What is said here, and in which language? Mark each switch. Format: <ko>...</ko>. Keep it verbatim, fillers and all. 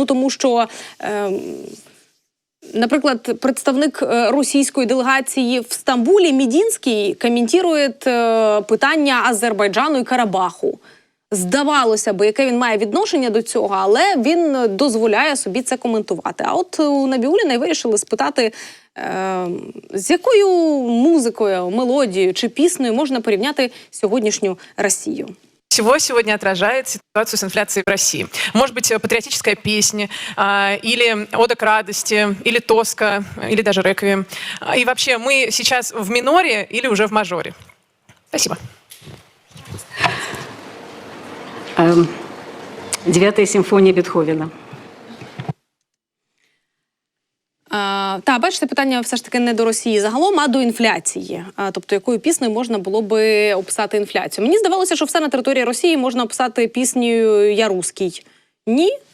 <uk>Ну тому що, е, наприклад, представник російської делегації в Стамбулі Мідінський коментує питання Азербайджану і Карабаху. Здавалося би, яке він має відношення до цього, але він дозволяє собі це коментувати. А от у Набіуліної вирішили спитати, е, з якою музикою, мелодією чи піснею можна порівняти сьогоднішню Росію?</uk> <ru>Всего сегодня отражает ситуацию с инфляцией в России. Может быть, патриотическая песня, или «Ода к радости», или «Тоска», или даже «Реквием». И вообще, мы сейчас в миноре или уже в мажоре. Спасибо. Девятая симфонія Бетховена.</ru> <uk>А, та, бачите, питання все ж таки не до Росії загалом, а до інфляції. А, тобто, якою піснею можна було би описати інфляцію. Мені здавалося, що все на території Росії можна описати піснею «Я русский». Ні?</uk>